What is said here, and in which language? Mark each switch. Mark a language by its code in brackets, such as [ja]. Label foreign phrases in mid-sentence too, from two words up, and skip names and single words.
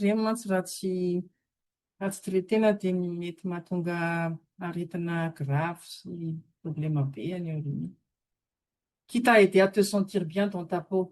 [mg] ireny mantsy raha tsy traitena dia mety mahatonga aretina grave sy problème be any aoriana. [fr] Qui t'a aidé à te sentir bien dans ta peau?